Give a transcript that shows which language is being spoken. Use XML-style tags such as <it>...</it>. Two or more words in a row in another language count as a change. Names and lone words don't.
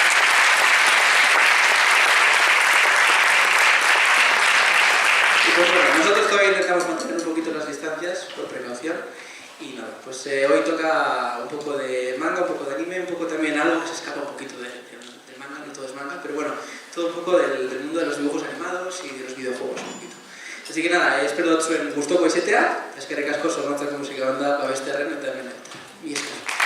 <es>Y pues bueno, nosotros todavía intentamos mantener un poquito las distancias por precaución. Y nada, pues hoy toca un poco de manga, un poco de anime, un poco también algo que se escapa un poquito del manga, no todo es manga, pero bueno, todo un poco del mundo de los dibujos animados y de los videojuegos un poquito. Así que nada,</es> <eu>espero zuen gustoko izatea, eskerrik asko zornotzako musika banda babestearen eta hemen eta. Mi esker.</eu>